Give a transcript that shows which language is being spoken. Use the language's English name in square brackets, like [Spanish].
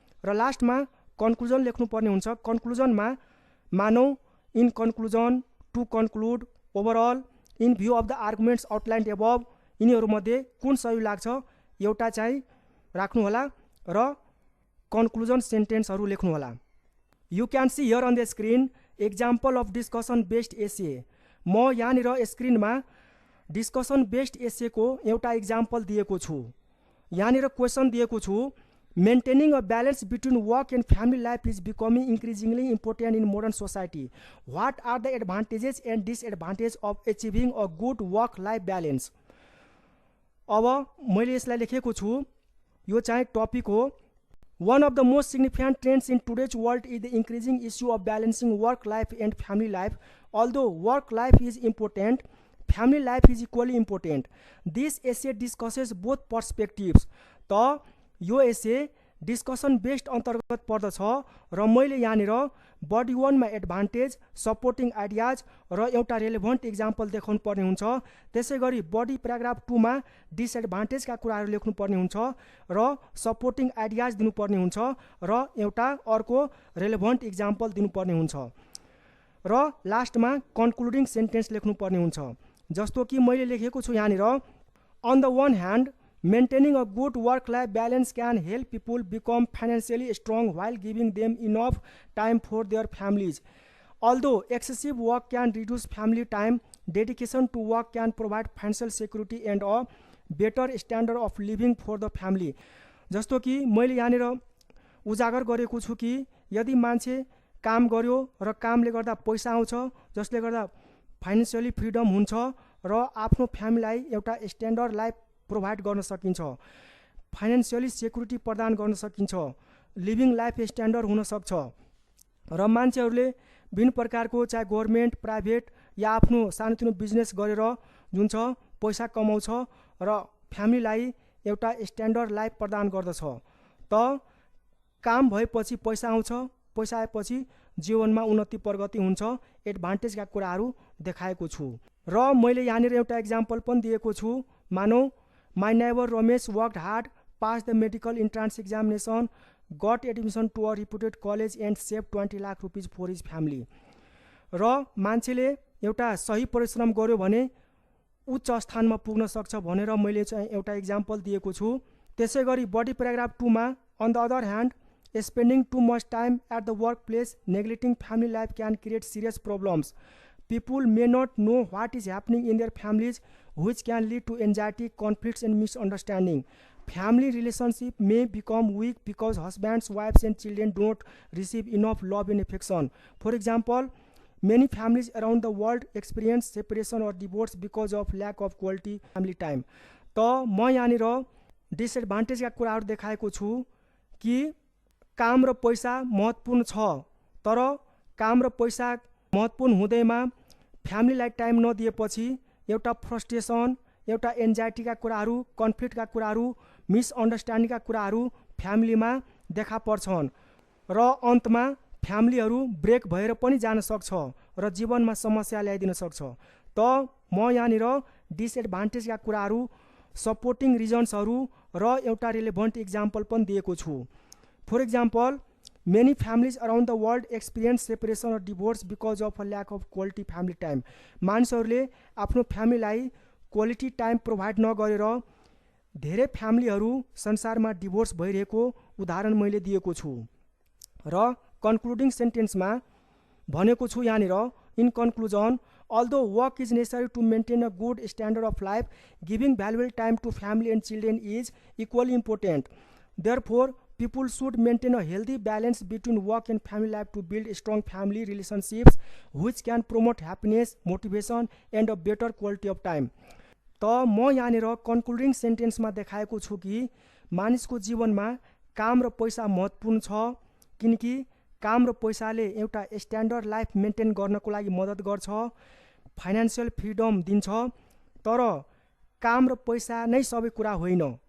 [Nepali] र लास्टमा कन्क्लुजन लेख्नुपर्ने हुन्छ। कन्क्लुजनमा मानौ [English] in conclusion, to conclude, overall, in view of the arguments outlined above, [Nepali] यिनीहरूमध्ये कुन सही लाग्छ एउटा चाहिँ राख्नुहोला र कन्क्लुजन सेन्टेन्सहरू लेख्नुहोला। [English] You can see here on the screen example of discussion based essay. [Nepali] म यहाँनिर स्क्रिनमा डिस्कसन बेस्ड एसेको एउटा इक्जाम्पल दिएको छु। यहाँनिर क्वेसन दिएको छु, [English] Maintaining a balance between work and family life is becoming increasingly important in modern society. What are the advantages and disadvantage of achieving a good work life balance. [Nepali] अब मैले यसलाई लेखेको छु, यो चाहिँ टपिक हो। [English] One of the most significant trends in today's world is the increasing issue of balancing work life and family life. Although work life is important, family life is equally important. This essay discusses both perspectives. [Nepali] त यो एसे discussion based अन्तर्गत पर्दछ र मैले यहाँनिर body 1 मा advantage, supporting ideas र एउटा रेलेभेन्ट इक्जाम्पल देखाउनु पर्ने हुन्छ। त्यसै गरी बडी प्याराग्राफ 2 मा डिसएडभान्टेजका कुराहरू लेख्नुपर्ने हुन्छ र सपोर्टिङ आइडियाज दिनुपर्ने हुन्छ र एउटा अर्को रेलेभेन्ट इक्जाम्पल दिनुपर्ने हुन्छ र लास्टमा कन्क्लुडिङ सेन्टेन्स लेख्नुपर्ने हुन्छ। जस्तो कि मैले लेखेको छु यहाँनिर, [English] On the one hand maintaining a good work-life balance can help people become financially strong while giving them enough time for their families. Although excessive work can reduce family time, dedication to work can provide financial security and a better standard of living for the family. [Nepali] जस्तो कि मैले यहाँनिर उजागर गरेको छु कि यदि मान्छे काम गर्यो र कामले गर्दा पैसा आउँछ, जसले गर्दा फाइनेन्सियली फ्रिडम हुन्छ र आफ्नो फ्यामिलीलाई एउटा स्ट्यान्डर्ड लाइफ प्रोभाइड गर्न सकिन्छ, फाइनेन्सियली सेक्युरिटी प्रदान गर्न सकिन्छ, लिभिङ लाइफ स्ट्यान्डर्ड हुन सक्छ र मान्छेहरूले विभिन्न प्रकारको चाहे गभर्मेन्ट, प्राइभेट या आफ्नो सानोतिनो बिजनेस गरेर जुन छ पैसा कमाउँछ र फ्यामिलीलाई एउटा स्ट्यान्डर्ड लाइफ प्रदान गर्दछ। त काम भएपछि पैसा आउँछ, पैसा आएपछि जीवनमा उन्नति प्रगति हुन्छ, एडभान्टेजका कुराहरू देखाएको छु र मैले यहाँनिर एउटा इक्जाम्पल पनि दिएको छु। मानौ [English] My neighbor Ramesh worked hard, passed the medical entrance examination, got admission to a reputed college and saved 20 lakh rupees for his family. [Nepali] र मान्छेले एउटा सही परिश्रम गर्यो भने उच्च स्थानमा पुग्न सक्छ भनेर मैले चाहिँ एउटा इक्जाम्पल दिएको छु। त्यसै गरी बडी प्याराग्राफ 2 मा [English] On the other hand spending too much time at the work place neglecting family life can create serious problems. People may not know what is happening in their families, which can lead to anxiety, conflicts, and misunderstanding. Family relationship may become weak because husbands, wives, and children do not receive enough love and affection. For example, many families around the world experience separation or divorce because of lack of quality family time. [Nepali] त म यहाँनिर डिसएडभान्टेजका कुराहरू देखाएको छु कि काम र पैसा महत्त्वपूर्ण छ, तर काम र पैसा महत्त्वपूर्ण हुँदैमा फ्यामिलीलाई टाइम नदिएपछि एउटा फ्रस्ट्रेसन, एउटा एन्जाइटीका कुराहरू, कन्फ्लिक्टका कुराहरू, मिसअन्डरस्ट्यान्डिङका कुराहरू फ्यामिलीमा देखा पर्छन् र अन्तमा फ्यामिलीहरू ब्रेक भएर पनि जान सक्छ र जीवनमा समस्या ल्याइदिन सक्छ। त म यहाँनिर डिसएडभान्टेजका कुराहरू, सपोर्टिङ रिजन्सहरू र एउटा रिलेभेन्ट इक्जाम्पल पनि दिएको छु। [English] For example, many families around the world experience separation or divorce because of a lack of quality family time. [Nepali] मानिसहरूले आफ्नो फ्यामिलीलाई क्वालिटी टाइम प्रोभाइड नगरेर धेरै फ्यामिलीहरू संसारमा डिभोर्स भइरहेको उदाहरण मैले दिएको छु। र कन्क्लुडिङ सेन्टेन्समा भनेको छु यहाँनिर, [English] In conclusion, although work is necessary to maintain a good standard of life, giving valuable time to family and children is equally important. Therefore, people should maintain a healthy balance between work and family life to build strong family relationships which can promote happiness, motivation, and a better quality of time. [Nepali] त म यहाँनिर concluding सेन्टेन्समा देखाएको छु कि मानिसको जीवनमा काम र पैसा महत्त्वपूर्ण छ, किनकि काम र पैसाले एउटा स्ट्यान्डर्ड लाइफ मेन्टेन गर्नको लागि मद्दत गर्छ, फाइनेन्सियल फ्रिडम दिन्छ, तर काम र पैसा नै सबै कुरा होइन।